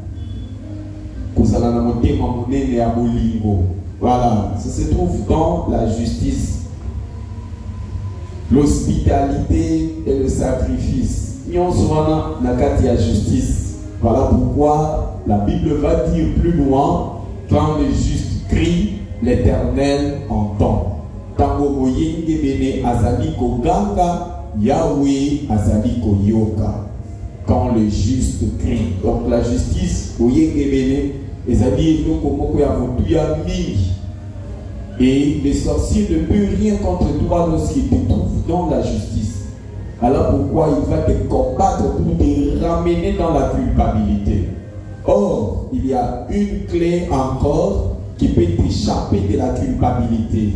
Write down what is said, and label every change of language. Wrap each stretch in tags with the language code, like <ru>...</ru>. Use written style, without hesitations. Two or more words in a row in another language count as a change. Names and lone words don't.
<fr>Voilà, ça se trouve dans la justice. L'hospitalité et le sacrifice. La justice. Voilà pourquoi la Bible va dire plus loin, quand le juste crie, l'Éternel entend.</fr> <ln>Tango moyenge bene azaliko ganga, Yahweh azaliko yoka.</ln> <fr>Quand le juste crie. Donc la justice,</fr> <ln>moyenge bene, ezali komoko ya motu ya mingi.</ln> <fr>Et les sorciers ne peuvent rien contre toi lorsqu'ils te trouvent dans la justice. Alors pourquoi il va te combattre pour te ramener dans la culpabilité. Or, il y a une clé encore qui peut t'échapper de la culpabilité.</fr>